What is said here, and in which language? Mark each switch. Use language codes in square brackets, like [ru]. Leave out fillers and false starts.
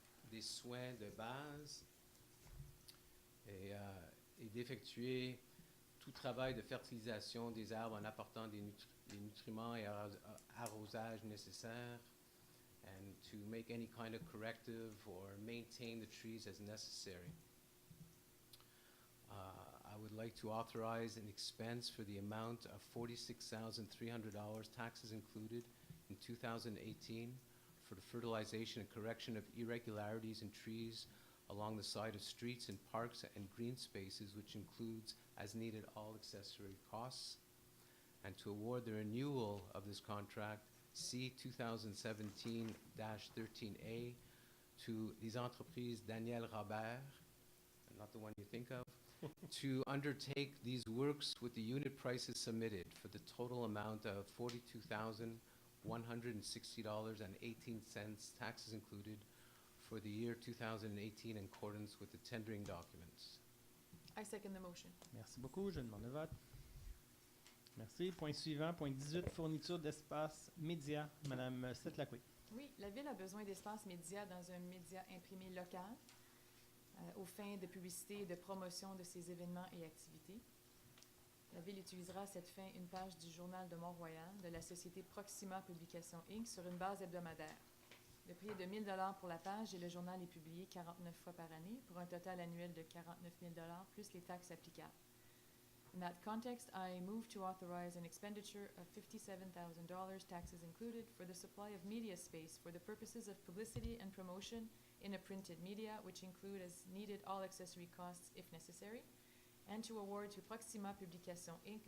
[fr] des soins de base et d'effectuer tout travail de fertilisation des arbres en apportant des nutriments et arrosage nécessaires, [en] and to make any kind of corrective or maintain the trees as necessary. I would like to authorize an expense for the amount of $46,300, taxes included, in 2018 for the fertilization and correction of irregularities in trees along the side of streets and parks and green spaces, which includes, as needed, all accessory costs. and to award the renewal of this contract C 2017-13A to les entreprises Daniel Robert, not the one you think of, to undertake these works with the unit prices submitted for the total amount of $42,160.18, taxes included, for the year 2018 in accordance with the tendering documents. I second the motion. [fr] Merci beaucoup. Je demande le vote. Merci. Point suivant, point 18, fourniture d'espace média. Madame Setlacoué. Oui, la Ville a besoin d'espace média dans un média imprimé local aux fins de publicité et de promotion de ses événements et activités. La Ville utilisera à cette fin une page du Journal de Mont-Royal de la société Proxima Publications Inc. sur une base hebdomadaire. Le prix est de 1 000 $ pour la page et le journal est publié 49 fois par année pour un total annuel de 49 000 $ plus les taxes applicables. [en] In that context, I move to authorize an expenditure of $57,000, taxes included, for the supply of media space for the purposes of publicity and promotion in a printed media, which include as needed all accessory costs if necessary, and to award to Proxima Publications Inc.